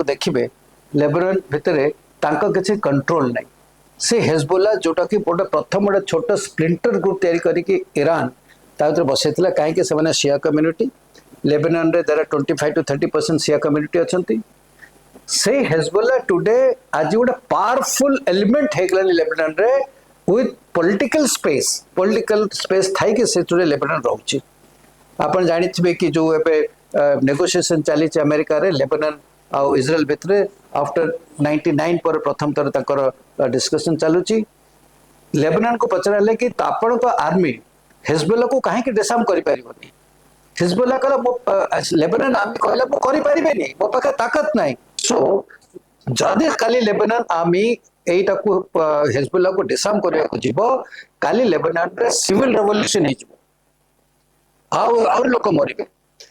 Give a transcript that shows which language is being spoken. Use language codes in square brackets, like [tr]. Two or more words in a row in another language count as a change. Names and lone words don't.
[or] ଦେଖିବେ ଲେବାନନ ଭିତରେ ତାଙ୍କ କିଛି କଣ୍ଟ୍ରୋଲ ନାହିଁ ସେ ହେଜବୁଲ୍ଲା ଯେଉଁଟାକି ଗୋଟେ ପ୍ରଥମ ଗୋଟେ ଛୋଟ [en] splinter group [or] ତିଆରି କରିକି ଇରାନ ତା ଭିତରେ ବସାଇଥିଲା କାହିଁକି ସେମାନେ [en] Shia community [or] ଲେବାନନରେ ଦ୍ୱାରା 25 to 30% [en] Shia community [or] ଅଛନ୍ତି ସେଇ ହେଜବୁଲ୍ଲା ଟୁଡେ ଆଜି ଗୋଟେ [en] powerful element [or] ହେଇଗଲାଣି ଲେବାନନରେ [en] with political space [or] ଥାଇକି ସେଥିରେ ଲେବାନନ ରହୁଛି ଆପଣ ଜାଣିଥିବେ କି ଯେଉଁ ଏବେ ନେଗୋସିଏସନ୍ ଚାଲିଛି ଆମେରିକାରେ ଲେବାନନ ଆଉ ଇସ୍ରାଏଲ ଭିତରେ ଆଫ୍ଟର 99 ପରେ ପ୍ରଥମ ଥର ତାଙ୍କର ଡିସ୍କସନ୍ ଚାଲୁଛି ଲେବାନନକୁ ପଚରାଲେ କି ଆପଣଙ୍କ ଆର୍ମି ହେଜବୁଲ୍ଲାକୁ କାହିଁକି ଡିସାର୍ମ କରିପାରିବନି ହିଜବୁଲ୍ଲା କହିଲା ଲେବାନନ ଆର୍ମି କହିଲା ମୁଁ କରିପାରିବେନି ମୋ ପାଖରେ ତାକତ ନାହିଁ ସୋ ଯଦି କାଲି ଲେବାନନ ଆର୍ମି এইটাକୁ ହେଜବୁଲ୍ଲାକୁ ଡିସାର୍ମ କରିବାକୁ ଯିବ କାଲି ଲେବାନନରେ [en] civil revolution [or] ହେଇଯିବ ଆଉ ଲୋକ ମରିବେ